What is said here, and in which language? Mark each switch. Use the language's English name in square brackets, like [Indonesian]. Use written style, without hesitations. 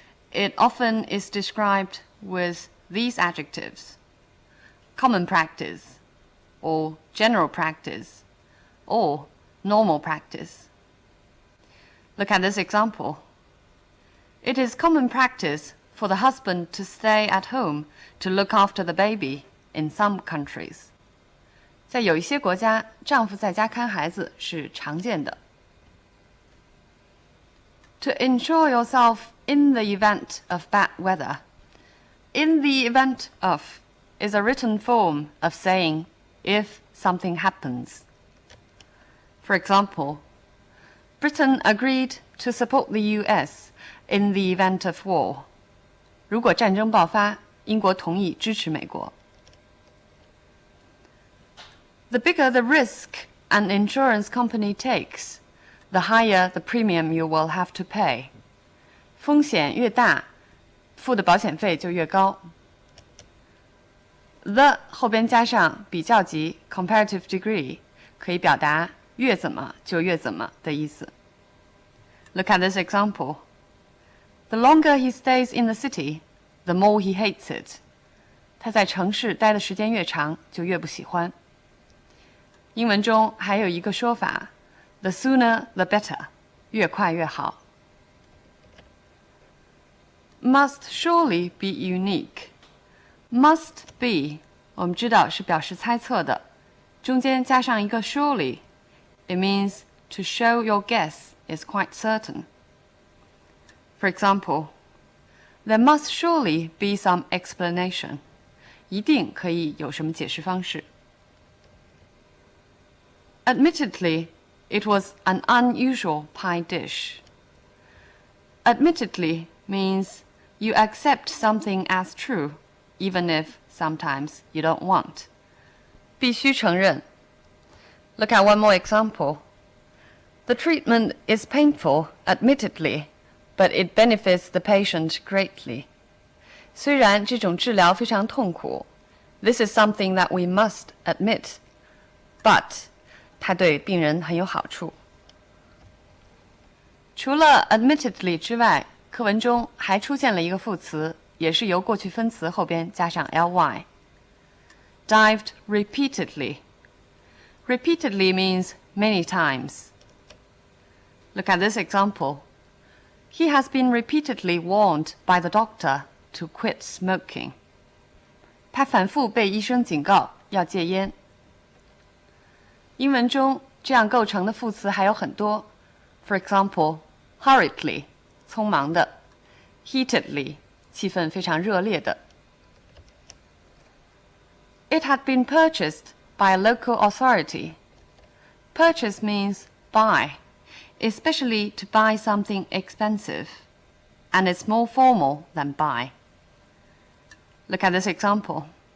[English] It often is described with these adjectives: common practice, or general practice, or normal practice. Look at this example. It is common practice for the husband to stay at home to look after the baby in some countries. [Chinese] 在有一些国家，丈夫在家看孩子是常见的。 [English] To insure yourself in the event of bad weather. In the event of is a written form of saying if something happens. For example, Britain agreed to support the US in the event of war. [Chinese] 如果战争爆发，英国同意支持美国。 [English] The bigger the risk an insurance company takes, the higher the premium you will have to pay. [Chinese] 风险越大，付的保险费就越高。 The 后边加上比较级 [English] comparative degree， [Chinese] 可以表达越怎么就越怎么的意思。 [English] Look at this example. The longer he stays in the city, the more he hates it. [Chinese] 他在城市待的时间越长，就越不喜欢。英文中还有一个说法 [English] The sooner the better, [Chinese] 越快越好。 [English] Must surely be unique. Must be, [Chinese] 我们知道是表示猜测的，中間加上一個 [English] surely, it means to show your guess is quite certain. For example, there must surely be some explanation. [Chinese] 一定可以有什么解释方式。 [English] Admittedly, it was an unusual pie dish. Admittedly means you accept something as true, even if sometimes you don't want. [Chinese] 必须承认。 [English] Look at one more example. The treatment is painful, admittedly, but it benefits the patient greatly. [Chinese] 虽然这种治疗非常痛苦 [English] This is something that we must admit, but [Chinese] 它对病人很有好处。除了 admittedly 之外，课文中还出现了一个副词，也是由过去分词后边加上 ly. [English] Dived repeatedly. Repeatedly means many times. Look at this example. He has been repeatedly warned by the doctor to quit smoking. [Chinese] 他反复被医生警告要戒烟。英文中这样构成的副词还有很多。 [English] For example, hurriedly, [Chinese] 匆忙的 [English] heatedly, [Chinese] 气氛非常热烈的 [English] It had been purchased by a local authority. Purchase means buy, especially to buy something expensive, and it's more formal than buy. Look at this example.